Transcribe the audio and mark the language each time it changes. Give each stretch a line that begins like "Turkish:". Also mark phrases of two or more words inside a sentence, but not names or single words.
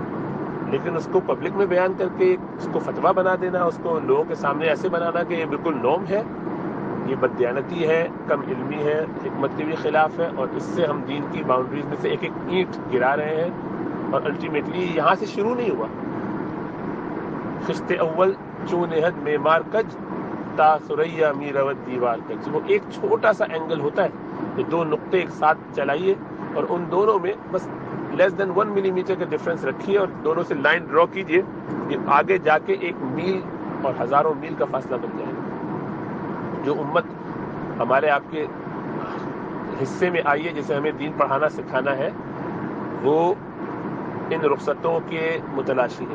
Urdu: لیکن اس کو پبلک میں بیان کر کے اس کو فتویٰ بنا دینا, اس کو لوگوں کے سامنے ایسے بنانا کہ یہ بالکل نورم ہے, یہ بددیانتی ہے, کم علمی ہے, حکمت کے بھی خلاف ہے, اور اس سے ہم دین کی باؤنڈریز میں سے ایک ایک اینٹ گرا رہے ہیں. اور الٹیمیٹلی یہاں سے شروع نہیں ہوا.
Persian: خشت اول چون حد معمار کج تا سریا میرود دیوار کج,
Urdu: وہ ایک چھوٹا سا اینگل ہوتا ہے, یہ دو نقطے ایک ساتھ چلائیے اور ان دونوں میں بس
English: less than
Urdu: 1 ملی میٹر کا ڈفرنس رکھیے اور دونوں سے
English: line draw
Urdu: کیجیے, یہ آگے جا کے 1 میل اور ہزاروں میل کا فاصلہ بن جائے گا. جو امت ہمارے آپ کے حصے میں آئی ہے, جسے ہمیں دین پڑھانا سکھانا ہے, وہ ان رخصتوں کے متلاشی ہیں.